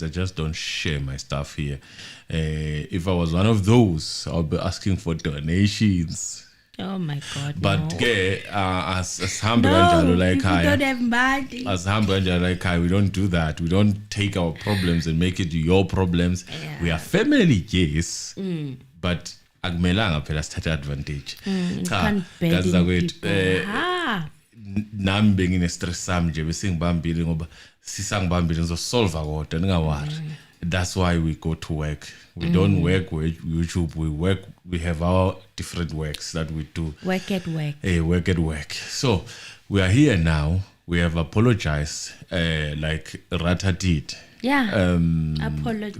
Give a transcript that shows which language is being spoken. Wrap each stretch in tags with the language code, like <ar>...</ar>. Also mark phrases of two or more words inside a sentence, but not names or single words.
<en>I just don't share my stuff here. If I was one of those, I would be asking for donations. Oh my God! But as humble like I, don't have money. As humble like I, we don't do that. We don't take our problems and make it your problems. Yeah. We are family, yes, but</en> <zu>akumelanga phela sithatha advantage.</zu> <en>Can't bend</en> <zu>nami bengine stress sami nje bese ngibambile ngoba sisangibambile ngizosolve kodwa ningawari.</zu> <en>That's why we go to work. We don't work with YouTube. We work. We have our different works that we do. Work at work. Work at work. So we are here now. We have apologized, like Rata did. Yeah. Apologies.</en>